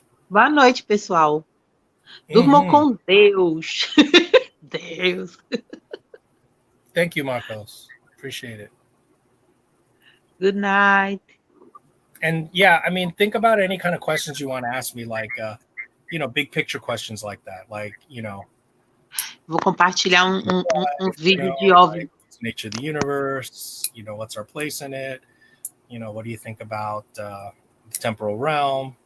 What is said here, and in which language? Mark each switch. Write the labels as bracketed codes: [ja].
[pt] Boa noite, pessoal. Durmam com Deus. Deus. [en] Thank you, Marcos. Appreciate it. Good night. And yeah, I mean, think about any kind of questions you want to ask me, like, you know, big picture questions like that. Like, you know. [pt] Vou compartilhar vídeo de OVNI. [en] Like, what's the nature of the universe? You know, what's our place in it? You know, what do you think about the temporal realm?